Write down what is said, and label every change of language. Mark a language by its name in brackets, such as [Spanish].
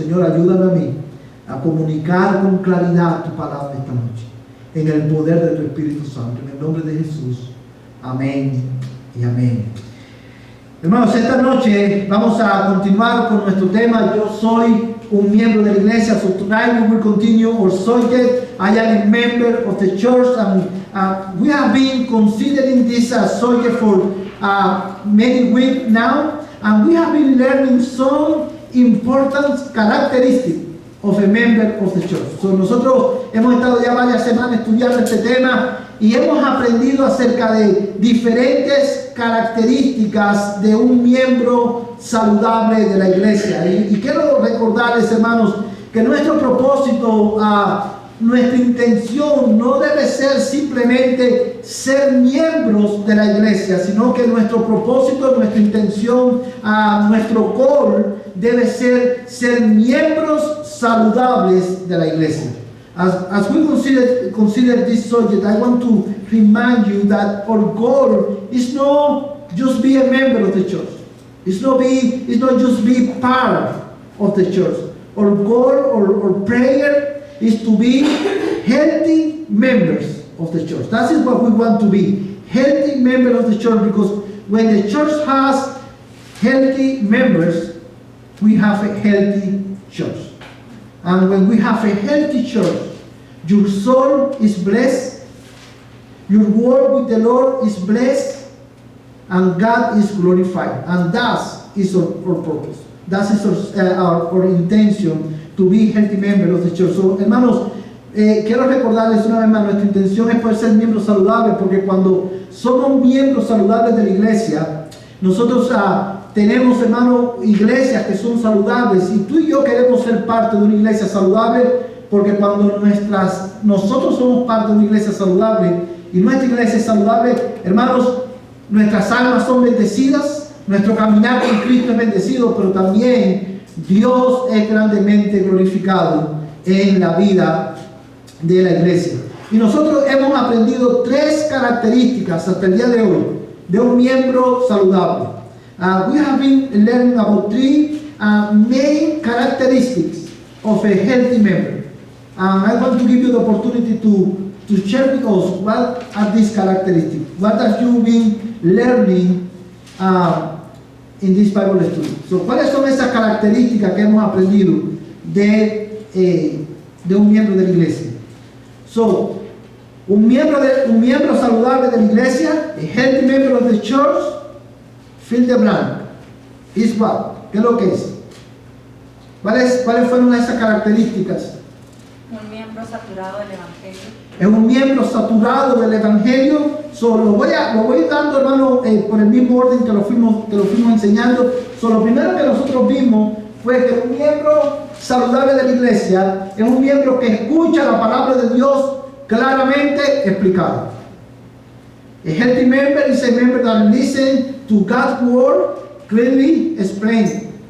[Spanish] Señor, ayúdame a mí a comunicar con claridad tu palabra esta noche, en el poder de tu Espíritu Santo, en el nombre de Jesús. Amén y amén. Hermanos, esta noche vamos a continuar con nuestro tema. Yo soy un miembro de la iglesia. [English] So tonight we will continue our subject. I am a member of the church, and we have been considering this subject for many weeks now, and we have been learning some important characteristics of a member of the church. [Spanish] So nosotros hemos estado ya varias semanas estudiando este tema y hemos aprendido acerca de diferentes características de un miembro saludable de la iglesia. Y quiero recordarles, hermanos, que nuestro propósito, nuestra intención no debe ser simplemente ser miembros de la iglesia, sino que nuestro propósito, nuestra intención, nuestro goal debe ser miembros saludables de la iglesia. [English] As we consider this subject, I want to remind you that our goal is not just be a member of the church. It's not just be part of the church. Our goal or prayer is to be healthy members of the church. That is what we want to be, healthy members of the church, because when the church has healthy members, we have a healthy church. And when we have a healthy church, your soul is blessed, your work with the Lord is blessed, and God is glorified. And that is our purpose. That is our intention, to be healthy member of the church. [Spanish] So, hermanos, quiero recordarles una vez más, nuestra intención es poder ser miembros saludables, porque cuando somos miembros saludables de la iglesia, nosotros tenemos, hermanos, iglesias que son saludables, y tú y yo queremos ser parte de una iglesia saludable, porque cuando nosotros somos parte de una iglesia saludable, y nuestra iglesia es saludable, hermanos, nuestras almas son bendecidas, nuestro caminar con Cristo es bendecido, pero también Dios es grandemente glorificado en la vida de la iglesia. Y nosotros hemos aprendido 3 características hasta el día de hoy de un miembro saludable. [English] We have been learning about 3 main characteristics of a healthy member. I want to give you the opportunity to share with us what are these characteristics. What have you been learning in this Bible study? [Spanish] So, ¿cuáles son esas características que hemos aprendido de un miembro de la iglesia? [English] So, [Spanish] un miembro saludable de la iglesia, [English] a healthy member of the church, fill the blank. Is what? [Spanish] ¿Qué es lo que es? ¿Cuáles fueron esas características? Un miembro saturado del evangelio. Es un miembro saturado del evangelio. So, lo voy dando, hermano, por el mismo orden que lo fuimos enseñando. So, lo primero que nosotros vimos fue que un miembro saludable de la iglesia es un miembro que escucha la palabra de Dios claramente explicada. [English] A healthy member is a member that listens to God's word clearly explained.